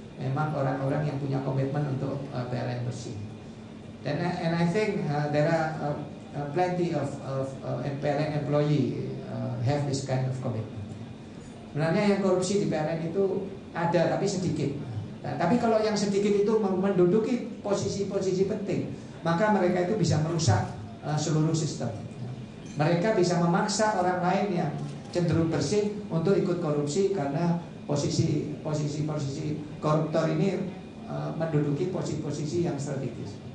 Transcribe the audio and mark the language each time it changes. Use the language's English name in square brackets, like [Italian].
[Indonesian] Memang orang-orang yang punya komitmen untuk PLN bersih. [English] And I think there are plenty of PLN employee have this kind of commitment. [Indonesian] Sebenarnya yang korupsi di PLN itu ada tapi sedikit. Nah, tapi kalau yang sedikit itu menduduki posisi-posisi penting, maka mereka itu bisa merusak seluruh sistem. Mereka bisa memaksa orang lain yang cenderung bersih untuk ikut korupsi karena posisi koruptor ini menduduki posisi-posisi yang strategis.